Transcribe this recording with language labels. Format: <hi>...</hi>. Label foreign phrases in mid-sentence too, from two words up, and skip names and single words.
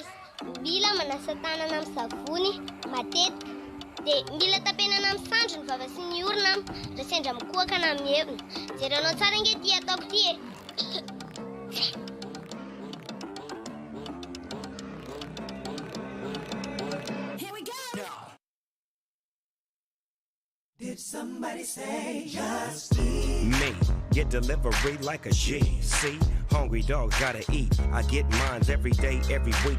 <mg>Mila manasa tanana amin'ny savony matetika. Dia mila tapenana amin'ny sandro ny vava sy ny orona ra sendra mikohakana amin'ny hevina. Jerenao tsara inge ty ataoko ty e.</mg> <en>Here we go. Did somebody say just eat? Me, get delivery like a G. See, hungry dogs gotta eat. I get mines every day, every week.</en>